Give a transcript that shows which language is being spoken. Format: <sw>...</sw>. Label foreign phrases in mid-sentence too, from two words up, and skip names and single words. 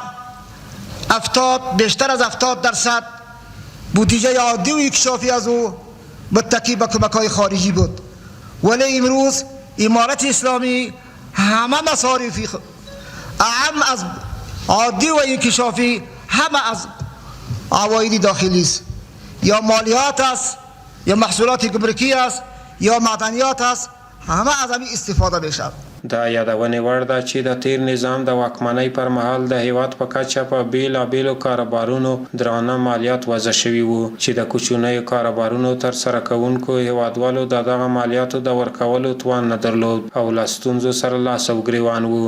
<fa>بیشتر از 70% بودجه عادی و اکشافی از او متکی به کمک‌های خارجی بود ولی امروز امارت اسلامی همه مصارفی اهم از عادی و انکشافی همه از عواید داخلی است یا مالیات است یا محصولات گمرکی است یا معدنیات است همه از همین استفاده میشه.</fa> <ps>دا یادونې وړ ده چې د تیر نظام د واکمنۍ پر مهال د هیواد په کچه په بیلابیلو کاروبارونو درانه مالیات وضع شوي وو چې د کوچنیو کاروبارونو ترسره کوونکو هیوادوالو د دغه مالیاتو د ورکولو توان نه درلود او له ستونزو سره لاس او ګریوان وو.</ps>